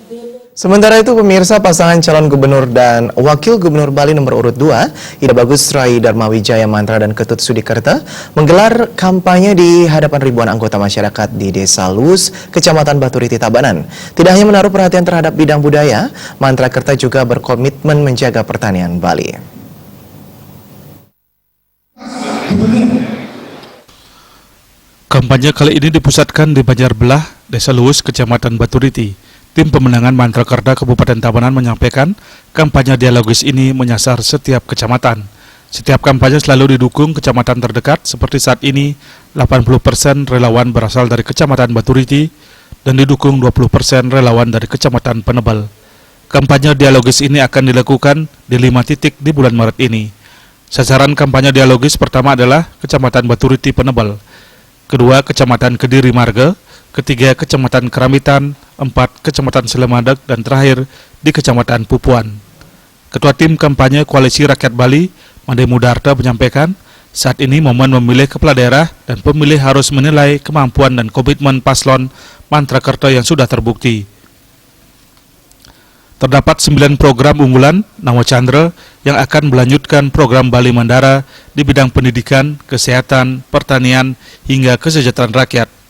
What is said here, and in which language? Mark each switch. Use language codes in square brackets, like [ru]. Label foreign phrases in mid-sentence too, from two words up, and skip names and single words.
[id] Sementara itu, pemirsa, pasangan calon gubernur dan wakil gubernur Bali nomor urut 2, Ida Bagus Rai Darmawijaya Mantra dan Ketut Sudikerta, menggelar kampanye di hadapan ribuan anggota masyarakat di Desa Lus, Kecamatan Baturiti, Tabanan. Tidak hanya menaruh perhatian terhadap bidang budaya, Mantra Kerta juga berkomitmen menjaga pertanian Bali. Kampanye kali ini dipusatkan di Banjarbelah, Desa Lus, Kecamatan Baturiti. Tim pemenangan Mantra Kerta Kabupaten Tabanan menyampaikan kampanye dialogis ini menyasar setiap kecamatan. Setiap kampanye selalu didukung kecamatan terdekat, seperti saat ini 80% relawan berasal dari Kecamatan Baturiti dan didukung 20% relawan dari Kecamatan Penebel. Kampanye dialogis ini akan dilakukan di 5 titik di bulan Maret ini. Sasaran kampanye dialogis pertama adalah Kecamatan Baturiti Penebel, kedua Kecamatan Kediri Marga, ketiga Kecamatan Keramitan, 4 Kecamatan Selemadak, dan terakhir di Kecamatan Pupuan. Ketua Tim Kampanye Koalisi Rakyat Bali, Made Mudarta, menyampaikan saat ini momen memilih kepala daerah dan pemilih harus menilai kemampuan dan komitmen paslon Mantra Kerta yang sudah terbukti. Terdapat 9 program unggulan Nawacandra yang akan melanjutkan program Bali Mandara di bidang pendidikan, kesehatan, pertanian, hingga kesejahteraan rakyat.